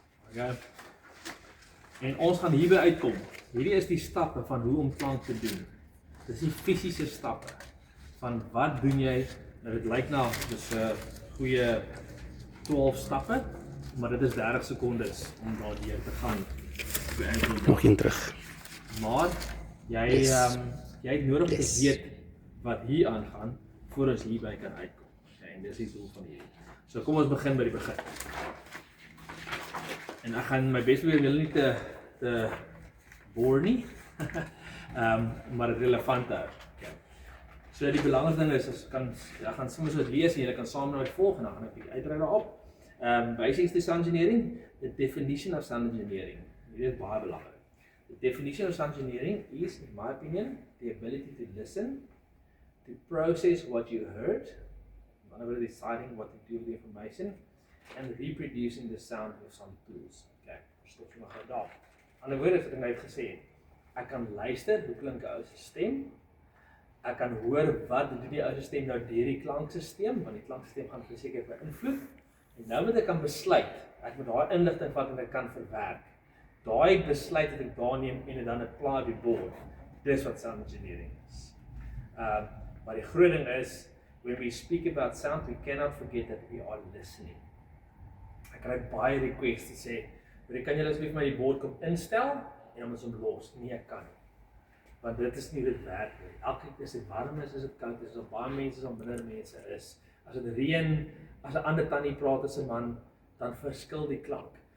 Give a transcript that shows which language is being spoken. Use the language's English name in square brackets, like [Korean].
[Afrikaans] Okay. En ons gaan hierby uitkom. Hierdie is die stappe van hoe om klank te doen. Dis die fisiese stappe van wat doen jy? Nou dit lyk na dis 'n goeie 12 stappe, maar dit is 30 sekondes om daardeur te gaan. Nog een terug. Maar jy het nodig te weet wat hier aangaan voor ons hierby kan uitkom. Okay, en dis die doel van hierdie. So kom ons begin by die begin. En ek gaan my bes probeer om julle nie te bore nie. Maar dit relevant hou. Okay. So die belangrikste ding is ek gaan soms wat lees en julle kan saam met my volg en dan gaan ek 'n bietjie uitbrei daarop. [English] Basics to sound engineering, the definition of sound engineering. [Afrikaans] Dit is baie belangrik. [English] The definition of sound engineering is, in my opinion, the ability to listen, to process what you heard, in other words, deciding what to do with the information, and reproducing the sound with some tools. [Afrikaans] Okay, stop jy maar gou daar. In ander woorde, wat ek nou het gesê, ek kan luister, hoe klink 'n ou se stem, ek kan hoor wat doen die ou se stem nou deur die klankstelsel, want die klankstelsel gaan verseker beïnvloed, en nou moet ek kan besluit, ek moet daai inligting vat en ek kan verwerk. Daai besluit wat ek daar neem en dit dan apply op die bord, dis wat sound engineering is. Maar die groot ding is, [English] when we speak about sound, we cannot forget that we are listening. [Afrikaans] Ek kry baie requests te sê, kan julle asseblief my die bord kom instel en dan moet ons hom los? Nee, ek kan nie. Want dit is nie dit werk nie. Elke keer as dit warm is dit koud, as daar baie mense is, as minder mense is. As dit reën, as 'n ander tannie praat as 'n man, dan verskil die klank.